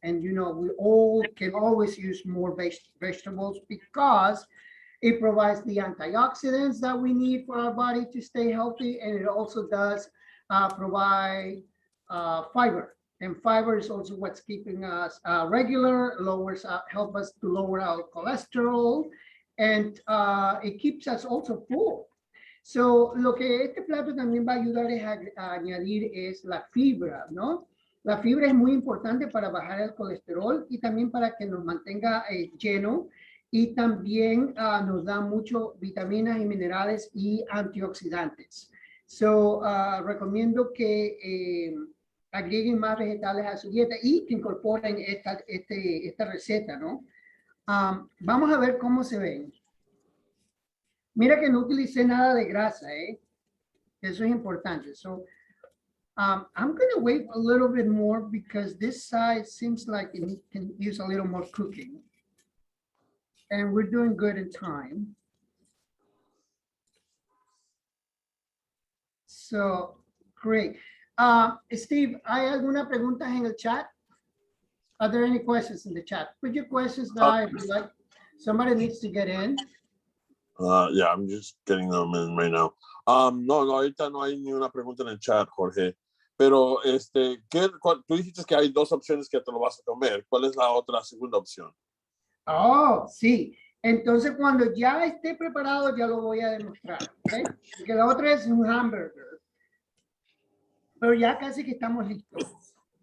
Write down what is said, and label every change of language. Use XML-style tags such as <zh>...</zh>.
<en>And you know, we all can always use more vegetables because it provides the antioxidants that we need for our body to stay healthy. And it also does provide fiber. And fiber is also what's keeping us regular, help us to lower our cholesterol, and it keeps us also full.</en> <es>So, lo que este plato también va a ayudar es a añadir es la fibra, ¿no? La fibra es muy importante para bajar el colesterol y también para que nos mantenga lleno, y también nos da mucho vitaminas y minerales y antioxidantes. So, recomiendo que agreguen más vegetales a su dieta y que incorporen esta receta, ¿no? Vamos a ver cómo se ven. Mira que no utilicé nada de grasa, ¿eh? Eso es importante.</es> <en>So, I'm going to wait a little bit more because this side seems like it can use a little more cooking. And we're doing good in time. So, great.</en> <es>Steve, ¿hay alguna pregunta en el chat?</es> <en>Are there any questions in the chat? Put your questions down if you like. Somebody needs to get in. Yeah, I'm just getting them in right now.</en> <es>No, ahorita no hay ni una pregunta en el chat, Jorge. Pero, tú dijiste que hay dos opciones que te lo vas a comer. ¿Cuál es la otra segunda opción? Oh, sí. Entonces, cuando ya esté preparado, ya lo voy a demostrar. ¿Okay? Porque la otra es un hamburger. Pero ya casi que estamos listos.</es>